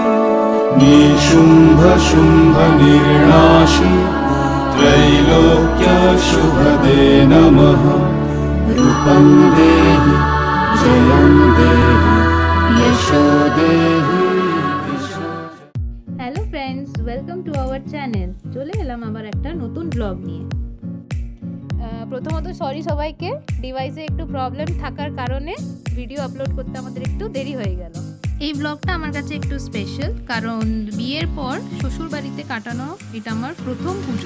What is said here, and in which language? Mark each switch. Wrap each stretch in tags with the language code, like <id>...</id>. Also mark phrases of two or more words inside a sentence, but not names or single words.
<sa>निशुम्भ शुम्भ निर्णाशि त्रैलोक्य शुभदे नमः। रूपं देहि जयं देहि यशो देहि दिशो।</sa> <en>hello friends, welcome to our channel.</en> <bn>চলে এলাম আবার একটা নতুন ব্লগ নিয়ে। প্রথমত সরি সবাইকে, ডিভাইসে একটু প্রবলেম থাকার কারণে ভিডিও আপলোড করতে আমাদের একটু দেরি হয়ে গেল। এই ব্লগটা আমার কাছে একটু স্পেশাল, কারণ বিয়ের পর শ্বশুর বাড়িতে কাটানো এটা আমার প্রথম পুজো।</bn>